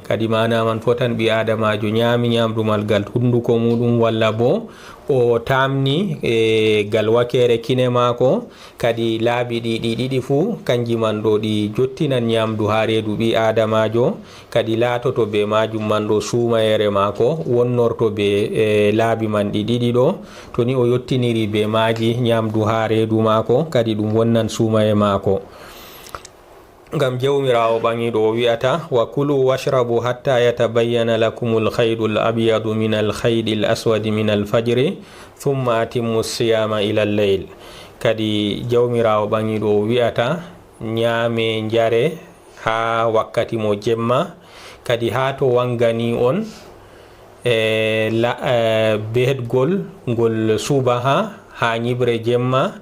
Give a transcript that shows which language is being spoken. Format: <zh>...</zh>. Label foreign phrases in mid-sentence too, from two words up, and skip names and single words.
<ff>Kadi mana man fotan ɓi adamajo ñaami ñamdumal gal hunduko muɗum walla bo o tamni gal wakere kine mako, kadi laabi ɗiɗi fuu kanji man ɗo ɗi jottinan ñamdu ha reedu ɓi adamajo, kadi laatoto be majum man ɗo suumayere mako wonnorto be laabi man ɗiɗi ɗo. To ni o yottiniri be maji ñamdu ha reedu mako kadi ɗum wonnan suumaye mako. Ngam jawmirawo ɓangiɗo o wi'ata</ff> <ar>وكلوا واشربوا حتى يتبين لكم الخيط الأبيض من الخيط الأسود من الفجر ثم أتموا الصيام إلى الليل.</ar> <ff>Kadi jawmirawo ɓangiɗo o wi'ata ñaame njare ha wakkati mo jemma, kadi ha to wangani on behetgol ngol subaha ha ñibre jemma</ff>